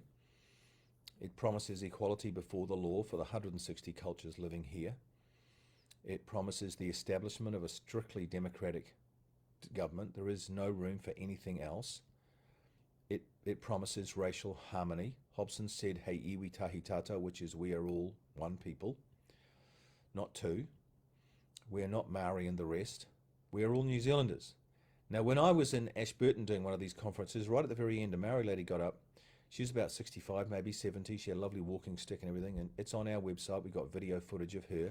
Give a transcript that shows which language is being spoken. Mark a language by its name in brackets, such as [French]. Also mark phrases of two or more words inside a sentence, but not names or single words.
[English] It promises equality before the law for the 160 cultures living here. It promises the establishment of a strictly democratic government. There is no room for anything else. It promises racial harmony. Hobson said, [Māori] hei iwi tahi tata, [English] which is we are all one people, not two. We are not Maori and the rest. We are all New Zealanders. Now, when I was in Ashburton doing one of these conferences, right at the very end, a Maori lady got up. She was about 65, maybe 70. She had a lovely walking stick and everything, and it's on our website. We got video footage of her.